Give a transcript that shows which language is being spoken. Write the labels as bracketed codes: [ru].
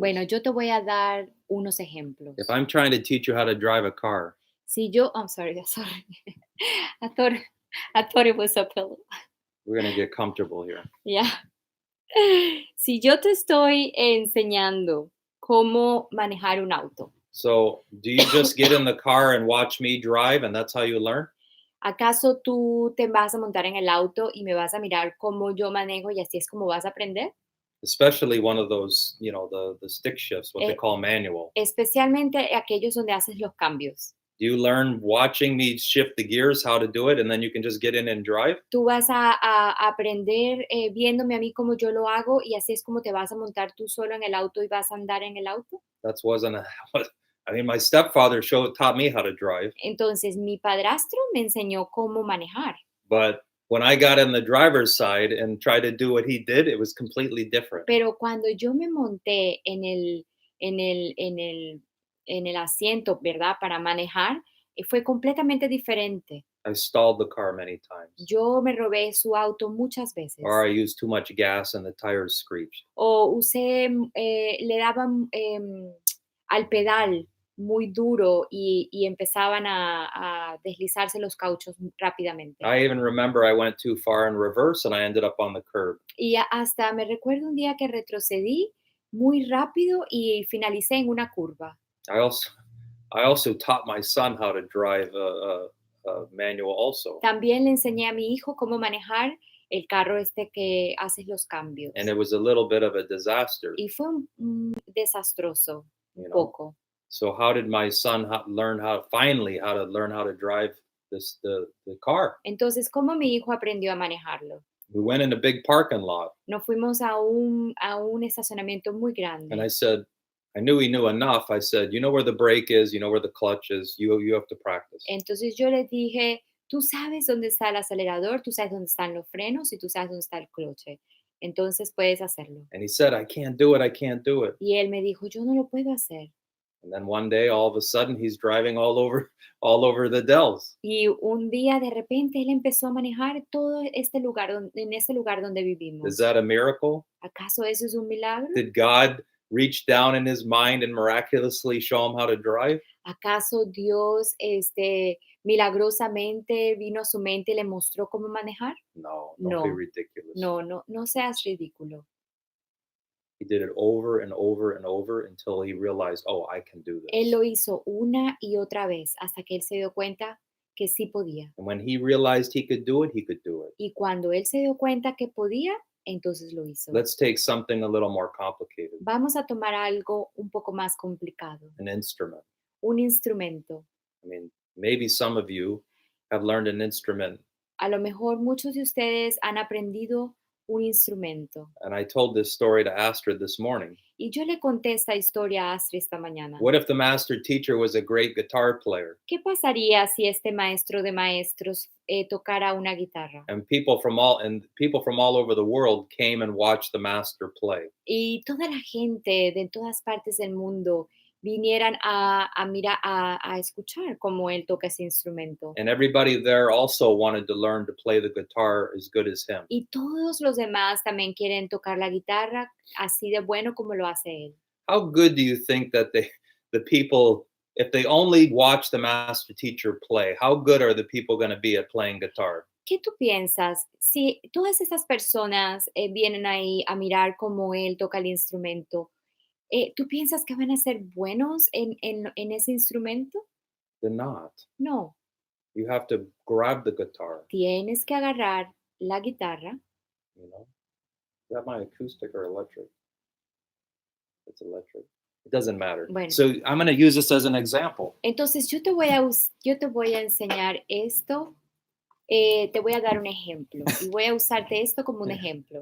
[es] Bueno, yo te voy a dar unos ejemplos. [en] If I'm trying to teach you how to drive a car, [es] Si yo, [en] I'm sorry. I thought, I thought it was a pillow. we're going to get comfortable here. [es] Ya. Si yo te estoy enseñando cómo manejar un auto, [en] So, do you just get in the car and watch me drive and that's how you learn? [es] ¿acaso tú te vas a montar en el auto y me vas a mirar cómo yo manejo y así es como vas a aprender? [en] Especially one of those, the stick shifts, what they Eh, call manual. [es] Especialmente aquellos donde haces los cambios. [en] Do you learn watching me shift the gears, how to do it, and then you can just get in and drive? [es] Tú vas a aprender viéndome a mí cómo yo lo hago y así es como te vas a montar tú solo en el auto y vas a andar en el auto. [en] That wasn't a, I mean, my stepfather taught me how to drive, [es] Entonces, mi padrastro me enseñó cómo manejar, [en] but when I got in the driver's side and tried to do what he did, it was completely different. [es] pero cuando yo me monté en el, en el, en el asiento, ¿verdad? Para manejar, fue completamente diferente. [en] I stalled the car many times, [es] Yo me robé su auto muchas veces. [en] or I used too much gas and the tires screeched. [es] O le daban al pedal muy duro y empezaban a deslizarse los cauchos rápidamente. [en] I even remember I went too far in reverse and I ended up on the curb. [es] Y hasta me recuerdo un día que retrocedí muy rápido y finalicé en una curva. [en] I also I also taught my son how to drive a manual also, [es] También le enseñé a mi hijo cómo manejar el carro este que haces los cambios. [en] and it was a little bit of a disaster. [es] Y fue desastroso, un [en] You know? [es] poco. [en] So how did my son learn how to learn how to drive the car? [es] Entonces, ¿cómo mi hijo aprendió a manejarlo? [en] We went in a big parking lot, [es] Nos fuimos a un estacionamiento muy [en] and I [es] grande. [en] said, I knew he knew enough. I said, you know where the brake is, you know where the clutch is. You have to practice. [es] Entonces yo le dije, tú sabes dónde está el acelerador, tú sabes dónde están los frenos y tú sabes dónde está el cloche. Entonces puedes hacerlo. [en] And he said, I can't do it. I can't do it. [es] Y él me dijo, yo no lo puedo hacer. [en] And then one day, all of a sudden, he's driving all over the Dells. [es] Y un día de repente él empezó a manejar todo este lugar, en este lugar donde [en] Is [es] vivimos. [en] that a miracle? [es] ¿Acaso eso es un milagro? [en] Did God reach down in his mind and miraculously show him how to drive? [es] ¿Acaso Dios milagrosamente vino a su mente y le mostró cómo manejar? [en] No, don't be [es] No, [en] ridiculous. [es] no seas ridículo. [en] He did it over and over and over until he realized, oh, I can do [es] Él [en] this. [es] lo hizo una y otra vez hasta que él se dio cuenta que sí podía. [en] And when he realized he could do it, he could do it. [es] Y cuando él se dio cuenta que podía, entonces lo hizo. [en] Let's take something a little more complicated, [es] Vamos a tomar algo un poco más complicado, [en] an instrument. [es] un instrumento. [en] I mean, maybe some of you have learned an instrument. [es] A lo mejor muchos de ustedes han aprendido un instrumento. [en] And I told this story to Astrid this morning. [es] Y yo le conté esta historia a Astrid esta mañana. [en] What if the master teacher was a great guitar player [es] ¿Qué pasaría si este maestro de maestros tocara una guitarra? [en] and people from all over the world came and watched the master play? [es] Y toda la gente de todas partes del mundo vinieran a escuchar cómo él toca ese instrumento. [en] And everybody there also wanted to learn to play the guitar as good as him. [es] Y todos los demás también quieren tocar la guitarra así de bueno como lo hace él. [en] How good do you think that the people, if they only watch the master teacher play, how good are the people going to be at playing guitar? [es] ¿Qué tú piensas? Si todas estas personas vienen ahí a mirar cómo él toca el instrumento, ¿tú piensas que van a ser buenos en ese instrumento? [en] They're not. [es] No, [en] You have to grab the guitar [es] tienes que agarrar la guitarra. [en] you know. Is that my acoustic or electric? It's electric. It doesn't matter. [es] Bueno. [en] So I'm going to use this as an example. [es] Entonces yo te voy a enseñar esto, te voy a dar un ejemplo y voy a usarte esto como un ejemplo.